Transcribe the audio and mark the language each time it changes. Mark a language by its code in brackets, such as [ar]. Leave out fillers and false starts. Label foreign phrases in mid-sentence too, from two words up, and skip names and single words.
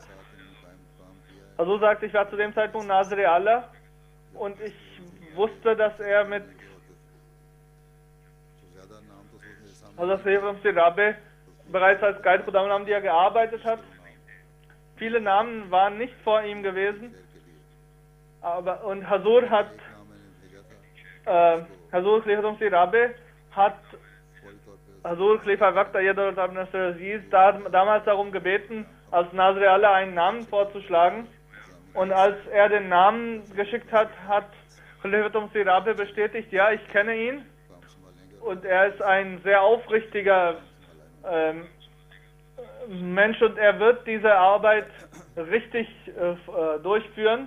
[de] Also sagte, ich war zu dem Zeitpunkt Nazir Allah und ich wusste, dass er mit Rabi bereits als Guide Khudam Ahmadiyya gearbeitet hat. Viele Namen waren nicht vor ihm gewesen, und Hazur Khalifatul Masih Rabi hat Hazur Khalifa Waqt Ayyadullah Ibn Nasr Aziz damals darum gebeten, als Nazir Allah einen Namen vorzuschlagen. Und als er den Namen geschickt hat, hat Khalifatul Masih Rabi bestätigt, ja, ich kenne ihn. Und er ist ein sehr aufrichtiger Mensch und er wird diese Arbeit richtig durchführen.